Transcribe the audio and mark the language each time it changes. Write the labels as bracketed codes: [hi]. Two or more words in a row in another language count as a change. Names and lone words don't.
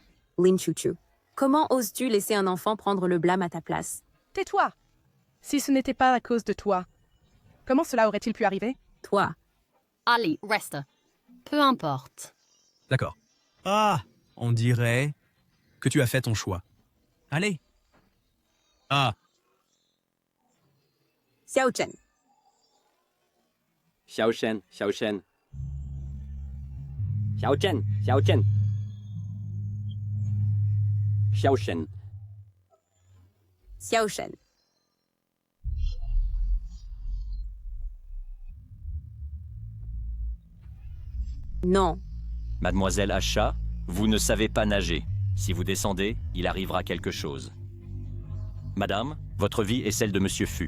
[fr] Lin Chuchu, comment oses-tu laisser un enfant prendre le blâme à ta place? Tais-toi! Si ce n'était pas à cause de toi, comment cela aurait-il pu arriver? Toi. Allez, reste. Peu importe. D'accord. Ah, on dirait que tu as fait ton choix. Allez. Ah, Xiao Chen. Xiao Shen, Xiao Shen. Xiao Chen, Xiao Chen. Xiao Shen. Xiao Shen. Non. Mademoiselle Asha, vous ne savez pas nager. Si vous descendez, il arrivera quelque chose. Madame, votre vie est celle de Monsieur Fu.